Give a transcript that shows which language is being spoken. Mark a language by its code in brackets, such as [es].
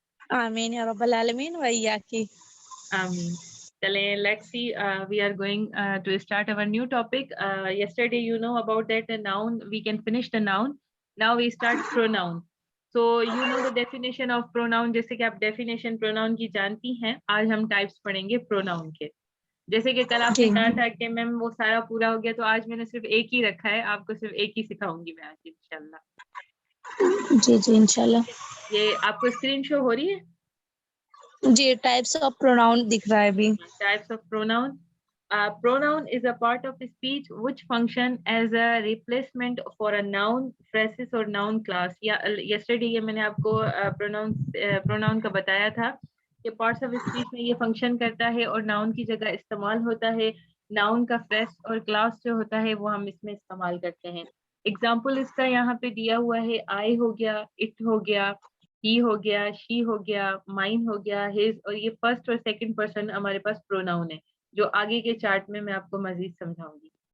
[ar] Ameen ya Rabbal Alameen wa iyyaki. Ameen. [en] Let's see, we are going to start our new topic. Yesterday, you know about that noun. We can finish the noun. Now we start pronoun. So you know the definition of pronoun. [ur] جیسے کہ آپ definition pronoun کی جانتی ہیں. آج ہم types پڑھیں گے pronoun کے. جیسے کہ کل آپ نے کہا تھا کہ میم وہ سارا پورا ہو گیا، تو آج میں نے صرف ایک ہی رکھا ہے، آپ کو صرف ایک ہی سکھاؤں گی میں آج انشاءاللہ. جی انشاءاللہ. یہ آپ کو اسکرین شو ہو رہی ہے؟ جی ٹائپس آف پروناؤن دکھ رہا ہے ابھی. [en] Types of pronoun. Pronoun is a part of the speech which function as a replacement for a noun, phrases or noun class. [ur] Yesterday یہ میں نے آپ کو pronoun کا بتایا تھا کہ parts of speech میں یہ function کرتا ہے اور noun کی جگہ استعمال ہوتا ہے. noun کا phrase اور class جو ہوتا ہے وہ ہم اس میں استعمال کرتے ہیں. example اس کا یہاں پہ دیا ہوا ہے. I ہو گیا, it ہو گیا, he ہو گیا, she ہو گیا, mine ہو گیا, his, اور یہ فرسٹ اور سیکنڈ پرسن ہمارے پاس pronoun ہے جو آگے کے چارٹ میں آپ کو مزید سمجھاؤں گی.